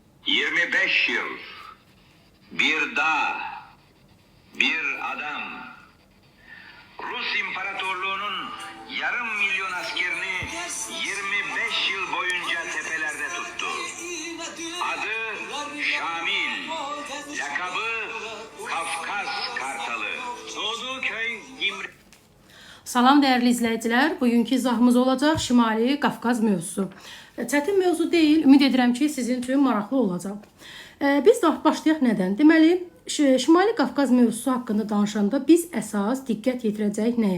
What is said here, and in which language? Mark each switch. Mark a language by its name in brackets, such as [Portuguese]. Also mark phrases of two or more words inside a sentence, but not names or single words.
[Turkish] 25 yıl, bir dağ, bir adam, Rus İmparatorluğu'nun yarım milyon askerini 25 yıl boyunca tepelerde tuttu. Adı Şamil, lakabı Kafkas Kartalı. Doğduğu köy Gimri. [Azerbaijani] Salam dəyərli izləyicilər, bugünkü izahımız olacaq Şimali Qafqaz mövzusu. Çətin mövzu deyil, ümid edirəm ki, sizin üçün maraqlı olacaq. Biz də başlayaq nədən? Deməli, Şimali Qafqaz mövzusu haqqında danışanda biz əsas diqqət yetirəcəyik nəyə?